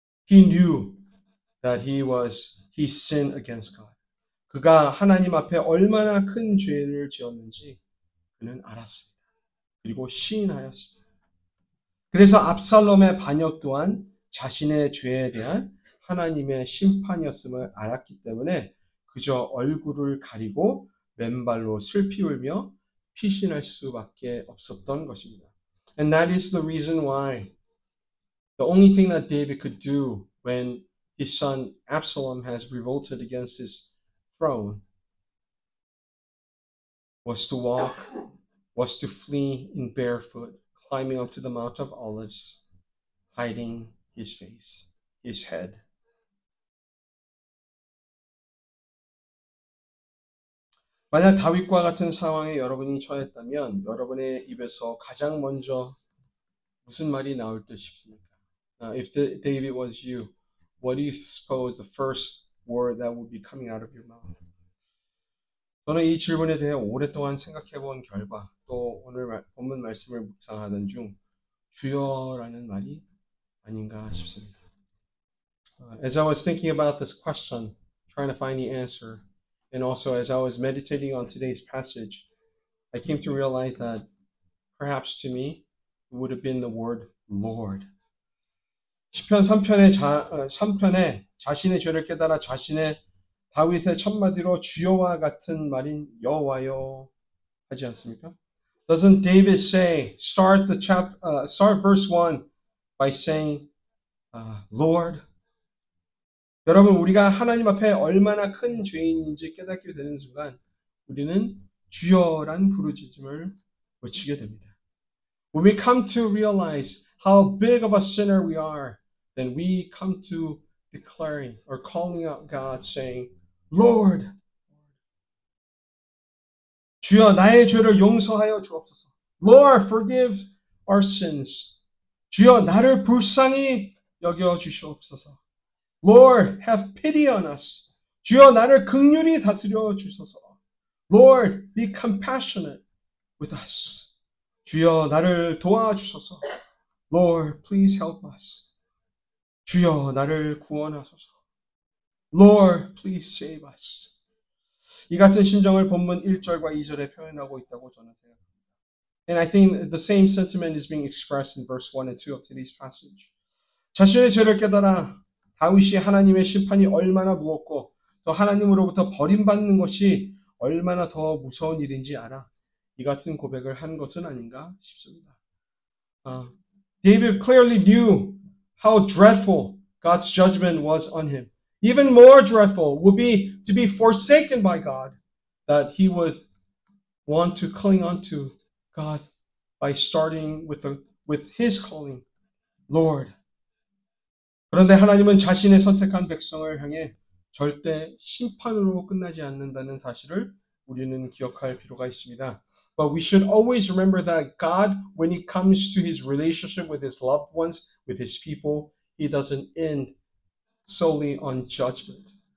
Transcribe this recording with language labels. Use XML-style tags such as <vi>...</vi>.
<en>He knew that he sinned against God.</en> <ko>그가 하나님 앞에 얼마나 큰 죄를 지었는지 그는 알았습니다. 그리고 시인하였습니다. 그래서 압살롬의 반역 또한 자신의 죄에 대한 하나님의 심판이었음을 알았기 때문에 그저 얼굴을 가리고 맨발로 슬피 울며 피신할 수밖에 없었던 것입니다.</ko> <en>And that is the reason why the only thing that David could do when his son Absalom has revolted against his throne was to flee in barefoot, climbing up to the Mount of Olives, hiding his face, his head.</en> <ko>만약 다윗과 같은 상황에 여러분이 처했다면 여러분의 입에서 가장 먼저 무슨 말이 나올 듯 싶습니까?</ko> <en>If David was you, what do you suppose the first word that would be coming out of your mouth?</en> <ko>저는 이 질문에 대해 오랫동안 생각해 본 결과 또 오늘 본문 말씀을 묵상하던 중 주여라는 말이 아닌가 싶습니다.</ko> <en>As I was thinking about this question, trying to find the answer, and also as I was meditating on today's passage, I came to realize that perhaps to me it would have been the word Lord.</en> <ko>시편 3편에 자신의 죄를 깨달아 다윗의 첫마디로 주여와 같은 말인 여호와여 하지 않습니까?</ko> <en>Doesn't David say, start verse 1 by saying, Lord?</en> <ko>여러분, 우리가 하나님 앞에 얼마나 큰 죄인인지 깨닫게 되는 순간 우리는 주여란 부르짖음을 외치게 됩니다.</ko> <en>When we come to realize how big of a sinner we are, then we come to declaring or calling out God saying, Lord,</en> <ko>주여 나의 죄를 용서하여 주옵소서.</ko> <en>Lord, forgive our sins.</en> <ko>주여 나를 불쌍히 여겨 주시옵소서.</ko> <en>Lord, have pity on us.</en> <ko>주여 나를 긍휼히 다스려 주소서.</ko> <en>Lord, be compassionate with us.</en> <ko>주여 나를 도와주소서.</ko> <en>Lord, please help us.</en> <ko>주여 나를 구원하소서.</ko> <en>Lord, please save us.</en> <ko>이 같은 심정을 본문 1절과 2절에 표현하고 있다고 저는 생각합니다.</ko> <en>And I think the same sentiment is being expressed in verse 1 and 2 of today's passage.</en> <ko>자신의 죄를 깨달아 다윗이 하나님의 심판이 얼마나 무겁고 또 하나님으로부터 버림받는 것이 얼마나 더 무서운 일인지 알아 이 같은 고백을 한 것은 아닌가 싶습니다.</ko> <en>David clearly knew how dreadful God's judgment was on him. Even more dreadful would be to be forsaken by God, that he would want to cling onto God by starting with his calling, Lord.</en> <ko>그런데 하나님은 자신의 선택한 백성을 향해 절대 심판으로 끝나지 않는다는 사실을 우리는 기억할 필요가 있습니다.</ko> <en>But we should always remember that God, when it comes to his relationship with his loved ones, with his people, he doesn't end solely on judgment.</en>